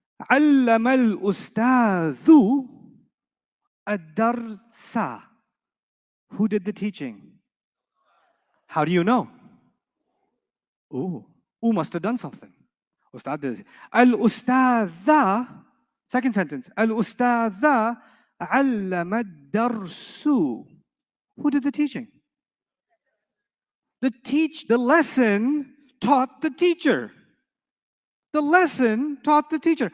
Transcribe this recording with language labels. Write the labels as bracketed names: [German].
[Arabic] علم الأستاذ الدرس. [English] Who did the teaching? How do you know? Ooh must have done something. Ustad did it. Al-Ustadha, second sentence. [Arabic] Al-Ustadha علم الدرس. [English] Who did the teaching? The lesson taught the teacher. The lesson taught the teacher.